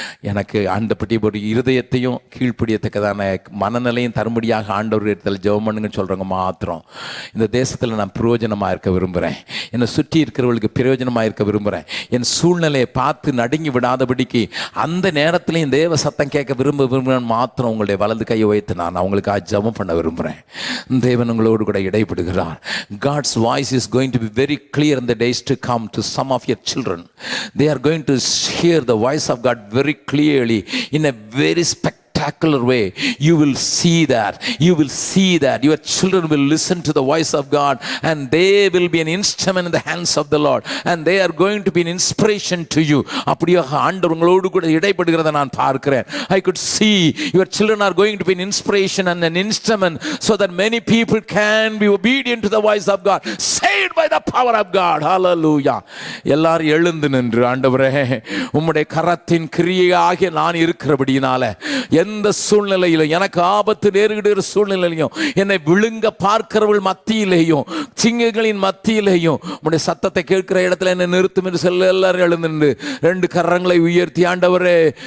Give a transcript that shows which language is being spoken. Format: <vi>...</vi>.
<ta>எனக்கு ஆண்டப்பட்டி ஒரு இருதயத்தையும் கீழ்ப்படியத்தக்கதான மனநிலையும் தரும்படியாக ஆண்டவர் இடத்துல ஜெபம் பண்ணுங்கன்னு சொல்கிறவங்க மாத்திரம் இந்த தேசத்தில் நான் பிரயோஜனமாக இருக்க விரும்புகிறேன், என்னை சுற்றி இருக்கிறவர்களுக்கு பிரயோஜனமாக இருக்க விரும்புகிறேன். என் சூழ்நிலையை பார்த்து நடுங்கி விடாதபடிக்கு அந்த நேரத்துலையும் தேவ சத்தம் கேட்க விரும்புகிறேன் மாத்திரம் உங்களுடைய வலது கையை வைத்து நான் அவங்களுக்காக ஜெபம் பண்ண விரும்புகிறேன். தேவன் உங்களோடு கூட இடைப்படுகிறார்.</ta> <en>God's voice is going to be very clear in the days to come to some of your children. They are going to hear the voice of God very clearly in a very spectacular way. You will see that your children will listen to the voice of God and they will be an instrument in the hands of the Lord and they are going to be an inspiration to you.</en> <ta>அப்படியாக ஆண்டவர் உங்களோடு கூட இடைப்படுகிறதை நான் பார்க்கிறேன்.</ta> <en>I could see your children are going to be an inspiration and an instrument so that many people can be obedient to the voice of God, saved by the power of God. Hallelujah.</en> <ta>எல்லாரும் எழுந்து நின்று, ஆண்டவரே உம்முடைய கரத்தின் கிரியையாகிய நான் இருக்கிறபடியினால எந்த சூழ்நிலையிலும் எனக்கு ஆபத்து நேருகிற சூழ்நிலையிலையும் என்னை விழுங்க பார்க்கிறவர்கள் மத்தியிலேயும் சிங்கங்களின் மத்தியிலேயும் உம்முடைய சத்தத்தை கேட்கிற இடத்துல என்னை நிறுத்தும் என்று சொல்ல எல்லாரும் எழுந்து ரெண்டு கரங்களை உயர்த்தி, ஆண்டவரே</ta>